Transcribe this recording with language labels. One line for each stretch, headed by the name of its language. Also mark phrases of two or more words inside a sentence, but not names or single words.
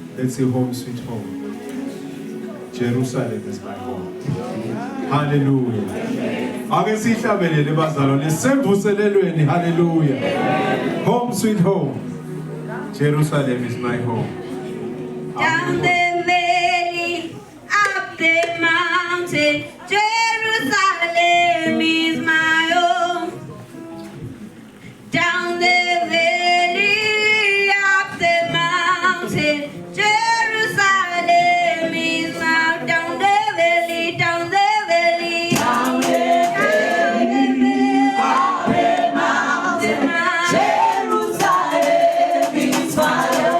English: lithi home sweet home. Jerusalem is my home. Hallelujah.
Swati: Ake sihlabelele bazalwane semvuselelweni.
English: Hallelujah. Home sweet home. Jerusalem is my home. Down the valley, up the mountain, Jerusalem is my home. Down the valley, up the mountain, Jerusalem is my down the valley, down the valley, down the valley, up the mountain, Jerusalem is my home.